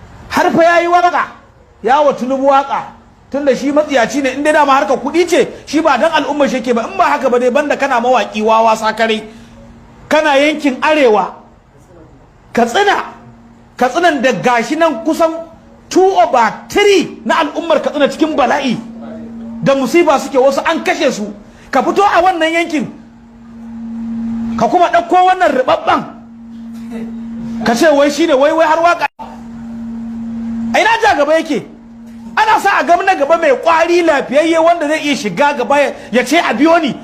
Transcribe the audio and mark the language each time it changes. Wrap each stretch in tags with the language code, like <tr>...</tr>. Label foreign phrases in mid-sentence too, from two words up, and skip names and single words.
<ha>Har fa yayi waka, ya wa Tinubu waka, tunda shi matsiyaci ne, in dai dama harkar kuɗi ce, shi ba dan al'umma shi yake ba, in ba haka ba dai banda kana mawaƙi wawa sakare, kana yankin Arewa, Katsina, Katsinan da gashi nan kusan</ha> <en>two over three</en> <ha>na al'ummar Katsina cikin bala'i da musiba suke, wasu an kashe su, ka fito a wannan yankin, ka kuma ɗauko wannan ruɓaɓɓen, ka ce wai shi ne, wai, wai har waka. A ina ja gaba yake? Ana sa a gaba na gaba mai ƙwari lafiyayye wanda zai iya shiga gaba ya, ya ce, "A biyo ni."</ha>